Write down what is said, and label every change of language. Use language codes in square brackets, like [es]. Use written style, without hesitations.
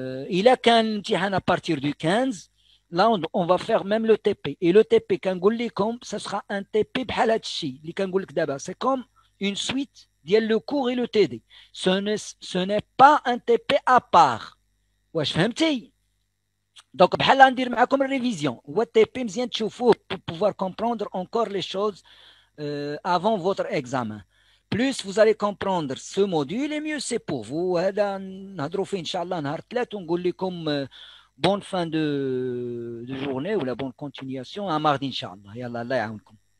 [fr] Il a qu'un امتحان à partir du 15. Là, on va faire même le TP. Et le TP, [ar] كنقول لكم, [fr] ça sera un TP [ar] بحال هذا الشيء اللي كنقول لك دابا. [fr] C'est comme une suite ديال le cours et le TD. Ce n'est pas un TP à part. [ar] واش فهمتي؟ Donc, بحال ندير معكم الريفيزيون. هو الTP مزيان تشوفوه [fr] pour pouvoir comprendre encore les choses avant votre examen. Plus vous allez comprendre ce module, et mieux c'est pour vous. [ar] هذا نهضروا فيه إن شاء الله نهار 3 ونقول لكم [fr] bonne fin de journée ou la bonne continuation à mardi [ar] إن شاء الله. يلا الله يعاونكم.